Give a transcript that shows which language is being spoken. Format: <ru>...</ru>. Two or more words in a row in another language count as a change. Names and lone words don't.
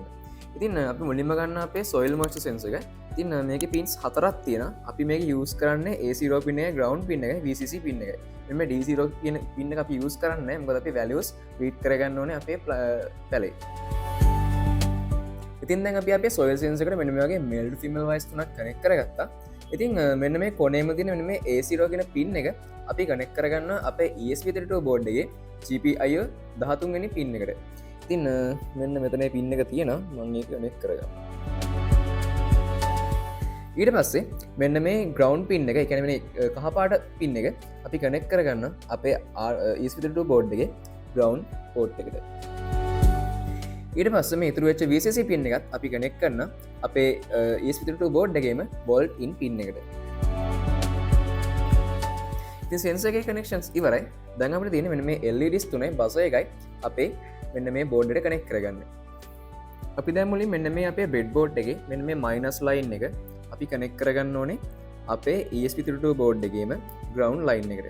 <si>ඉතින් අපි මුලින්ම ගන්න අපේ</si> <en>soil moisture sensor</en> <si>එක. ඉතින් මේකේ pins හතරක් තියෙනවා. අපි මේක use කරන්නේ A0 pin එක,</si> <en>ground pin</en> <si>එක, VCC pin එක. මෙන්න D0 කියන pin එක අපි use කරන්නේ මොකද අපි</si> <en>values read</en> <si>කරගන්න ඕනේ අපේ පැලේ. ඉතින් දැන් අපි අපේ</si> <en>soil sensor</en> <si>එකට මෙන්න මේ වගේ</si> <en>male to female wires</en> <si>තුනක් connect කරගත්තා. ඉතින් මෙන්න මේ කොනේම තියෙන මෙන්න මේ A0 කියන pin එක අපි connect කරගන්නවා අපේ ESP32 board එකේ GPIO 13 වෙනි pin එකට. ඉතින් මෙන්න මෙතන pin එක තියෙනවා මම ඒක connect කරගන්නවා. ඊට පස්සේ මෙන්න මේ</si> <en>ground pin</en> <si>එක, ඒ කියන්නේ මේ කහ පාට pin එක අපි connect කරගන්න අපේ ESP32 board එකේ</si> <en>ground port</en> <si>එකට. ඊට පස්සේ මේ ඉතුරු වෙච්ච VCC pin එකත් අපි connect කරන අපේ ESP32 board එකේම</si> <en>bolt in pin</en> <si>එකට. ඉතින් sensor එකේ connections ඉවරයි. දැන් අපිට තියෙන්නේ මෙන්න මේ LEDs තුනේ buzzer එකයි අපේ මෙන්න මේ board එකට connect කරගන්න. අපි දැන් මුලින් මෙන්න මේ අපේ breadboard එකේ මෙන්න මේ</si> <en>minus line</en> <si>එක අපි connect කරගන්න ඕනේ අපේ ESP32 board එකේම</si> <en>ground line</en> <si>එකට.</si>